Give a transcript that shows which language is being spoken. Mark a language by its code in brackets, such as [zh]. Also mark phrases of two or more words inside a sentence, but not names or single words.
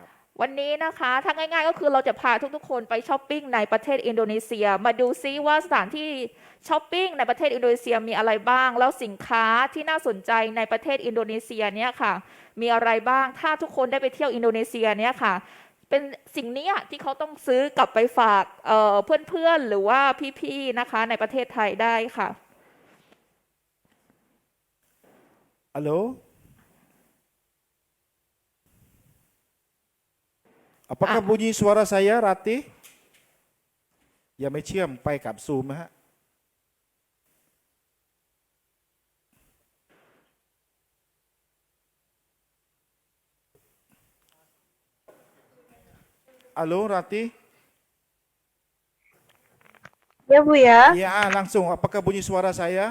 [th] วันนี้นะคะถ้าง่ายๆก็คือเราจะพาทุกๆคนไปช้อปปิ้งในประเทศอินโดนีเซีย มาดูซิว่าสถานที่ช้อปปิ้งในประเทศอินโดนีเซียมีอะไรบ้าง แล้วสินค้าที่น่าสนใจในประเทศอินโดนีเซียเนี่ยค่ะ มีอะไรบ้างถ้าทุกคนได้ไปเที่ยวอินโดนีเซียเนี่ยค่ะ เป็นสิ่งเนี้ยที่เขาต้องซื้อกลับไปฝากเพื่อนๆหรือว่าพี่ๆนะคะในประเทศไทยได้ค่ะ [id] Halo Apakah bunyi suara saya Ratih [th] ยังไม่เชื่อมไปกับซูมนะฮะ [id] Halo Ratih Ya Bu ya, Ya langsung apakah bunyi suara saya